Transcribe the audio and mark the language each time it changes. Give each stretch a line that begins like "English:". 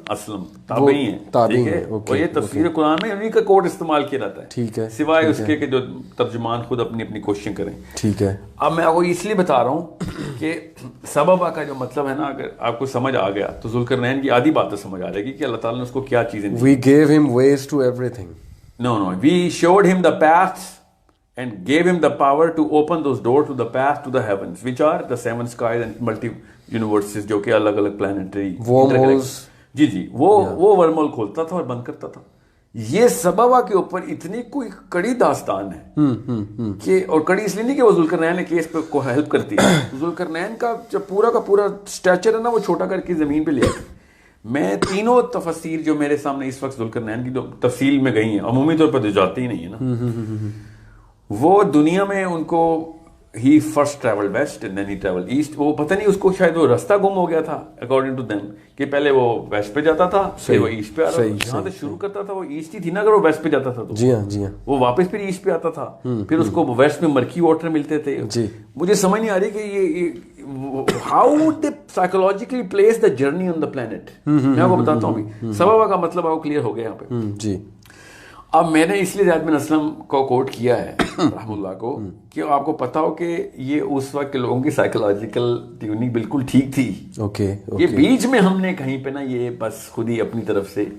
Urdu: اسلم تابعی ہیں اور یہ تفسیر قرآن میں انہیں کا کوڈ استعمال کیا جاتا ہے. ٹھیک ہے سوائے اس کے کہ جو ترجمان خود اپنی اپنی کوششیں کریں. ٹھیک ہے اب میں آپ کو اس لیے بتا رہا ہوں کہ سببا کا جو مطلب ہے نا اگر آپ کو سمجھ آ گیا تو ذوالقرنین کی آدھی باتیں سمجھ آ جائے گی کہ اللہ تعالیٰ نے اس کو کیا چیزیں دی.
English: We gave him ways to everything. No, we showed him the paths and gave him the power to open those doors to the path to the heavens, which are the 7 skies and multi universes
Urdu: جو کہ الگ الگ planetary
English: wormholes.
Urdu: جی وہ ورم whole کھولتا تھا اور بند کرتا تھا. یہ سببہ کے اوپر اتنی کوئی کڑی داستان ہے کہ, اور کڑی اس لیے نہیں کہ وہ ذوالقرنین نے کیس پہ کو ہیلپ کرتی ہے, ذوالقرنین کا جو پورا کا پورا اسٹیچر ہے نا وہ چھوٹا کر کے زمین پہ لے آتی. میں تینوں تفسیر جو میرے سامنے اس وقت ذوالقرنین کی جو تفصیل میں گئی ہیں, عمومی طور پر جو جاتی ہی نہیں ہے نا, وہ دنیا میں ان کو ہی
English: First travel west and then he travel east.
Urdu: وہ پتہ نہیں اس کو شاید وہ راستہ گم ہو گیا تھا
English: according to them,
Urdu: کہ پہلے وہ ویسٹ پہ جاتا تھا پھر وہ ایسٹ پہ آ رہا تھا. جہاں سے شروع کرتا تھا وہ ایسٹ ہی تھی نا, اگر وہ ویسٹ پہ جاتا تھا تو جی ہاں وہ واپس پھر ایسٹ پہ آتا تھا, پھر اس کو ویسٹ میں مرکی واٹر ملتے تھے. مجھے سمجھ نہیں آ رہی کہ یہ
English: How they psychologically place the journey on the planet.
Urdu: میں آپ کو بتاتا ہوں ابھی سبب کا مطلب آپ کو کلیئر ہو گیا یہاں پہ. جی اب میں نے اس لیے زیاد بن اسلم کو کوٹ کیا ہے رحم اللہ کو, کہ آپ کو پتا ہو کہ یہ اس وقت کے لوگوں کی سائیکولوجیکل ٹیوننگ بالکل ٹھیک تھی. یہ بیچ میں ہم نے کہیں پہ نا یہ بس خود ہی اپنی طرف سے